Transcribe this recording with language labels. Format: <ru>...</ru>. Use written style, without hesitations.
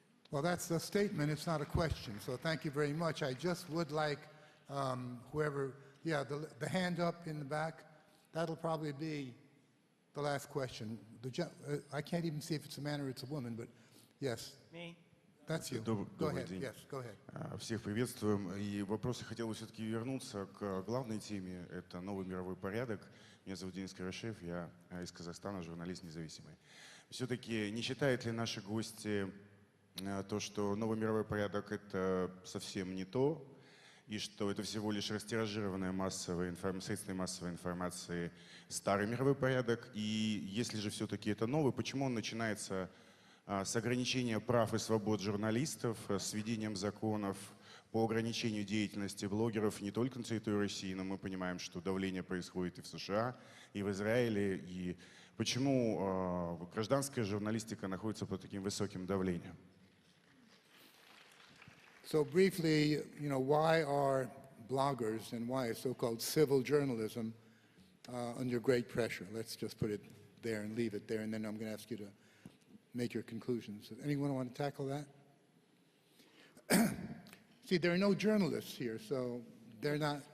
<en>Well, that's a statement. It's not a question. So thank you very much. I just would like whoever, the hand up in the back, that'll probably be the last question. I can't even see if it's a man or it's a woman, but yes. Me. That's you. Go ahead. Yes, go ahead.</en> <ru>Всех приветствуем. И вопрос я хотел бы все-таки вернуться к главной теме. Это новый мировой порядок. Меня зовут Денис Карашев, я из Казахстана, журналист независимый. Все-таки не считают ли наши гости то, что новый мировой порядок это совсем не то, и что это всего лишь растиражированная средства массовой информации старый мировой порядок, и если же все-таки это новый, почему он начинается с ограничения прав и свобод журналистов, с введением законов по ограничению деятельности блогеров не только на территории России, но мы понимаем, что давление происходит и в США, и в Израиле, и почему гражданская журналистика находится под таким высоким давлением?</ru> <en>So briefly, why are bloggers and why is so-called civil journalism under great pressure? Let's just put it there and leave it there, and then I'm going to ask you to make your conclusions. Anyone want to tackle that? See, there are no journalists here, so they're not...</en>